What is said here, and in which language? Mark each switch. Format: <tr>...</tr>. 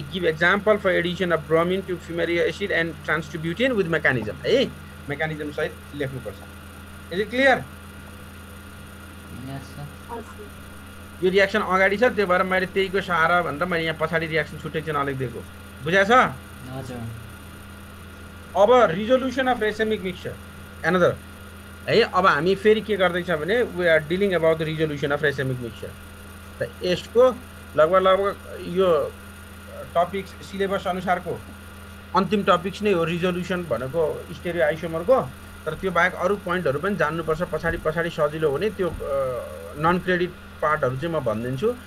<en>give example for addition of bromine to fumaric acid and trans two butene with mechanism है,</en> <ne>mechanism सहित लेख्नुपर्छ।</ne> <en>Is it clear? Yes sir</en> <ne>यो reaction अगाडि छ, त्यो भएर मैले त्यहीको सहारा भनेर मैले यहाँ पछाडि रियाक्सन छुट्टै चाहिँ नलेखिदिएको, बुझाएको छ? हजुर</ne> <en>अब resolution of racemic mixture another है।</en> <ne>अब हामी फेरि के गर्दैछ भने</ne> <en>We are dealing about the resolution of racemic mixture.</en> <ne>त यसको लगभग यो टपिक्स सिलेबस अनुसारको अन्तिम टपिक्स नै हो रिजोल्युसन भनेको स्टेरियो आइसोमरको। तर त्यो बाहेक अरू पोइन्टहरू पनि जान्नुपर्छ, पछाडि सजिलो हुने त्यो नन क्रेडिट पार्टहरू चाहिँ म भनिदिन्छु।</ne>